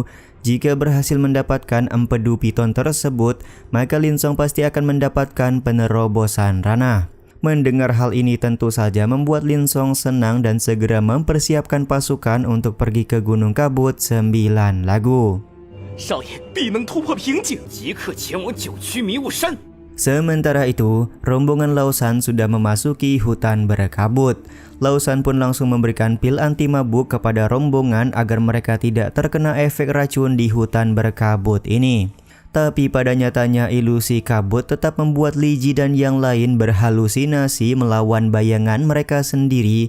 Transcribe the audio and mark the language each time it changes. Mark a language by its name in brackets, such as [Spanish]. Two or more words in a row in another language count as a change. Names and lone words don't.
[Indonesian] Jika berhasil mendapatkan empedu piton tersebut, maka Lin Song pasti akan mendapatkan penerobosan ranah. Mendengar hal ini tentu saja membuat Lin Song senang dan segera mempersiapkan pasukan untuk pergi ke Gunung Kabut 9 lagu. [Chinese] 少爷必能突破瓶颈，即刻前往九曲迷雾山。 [Indonesian] Sementara itu, rombongan Lausan sudah memasuki hutan berkabut. Lausan pun langsung memberikan pil anti mabuk kepada rombongan agar mereka tidak terkena efek racun di hutan berkabut ini. Tapi pada nyatanya ilusi kabut tetap membuat Li Ji dan yang lain berhalusinasi melawan bayangan mereka sendiri.